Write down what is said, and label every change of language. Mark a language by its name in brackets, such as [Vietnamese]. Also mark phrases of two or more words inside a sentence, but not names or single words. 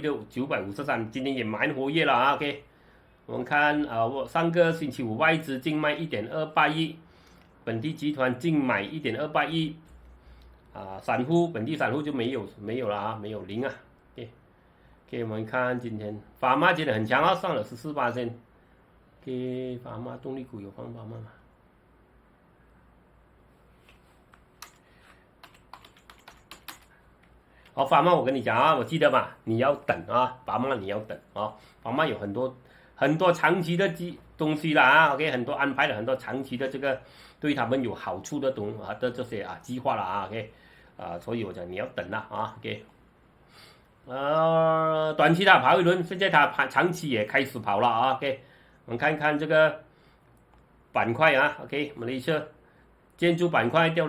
[Chinese] 的953，今天也蠻活躍了啊。OK， 我們看上個星期五外資淨賣1.28億，本地集團淨買1.28億，本地散戶就沒有了啊，沒有零啊。OK， 我們看今天法媽今天很強啊，上了14%。OK， 法媽動力股有放法媽嗎？法媽，我跟你講啊，我記得嘛，你要等啊，法媽你要等啊，法媽有很多長期的東西啦啊 ，OK，很多安排了很多長期的這個對他們有好處的這些計劃了啊 ，OK， 所以我講你要等了啊 ，OK，短期它跑一輪，現在它長期也開始跑了啊 ，OK， 我們看看這個板塊啊 ，OK， 馬來西亞建築板塊掉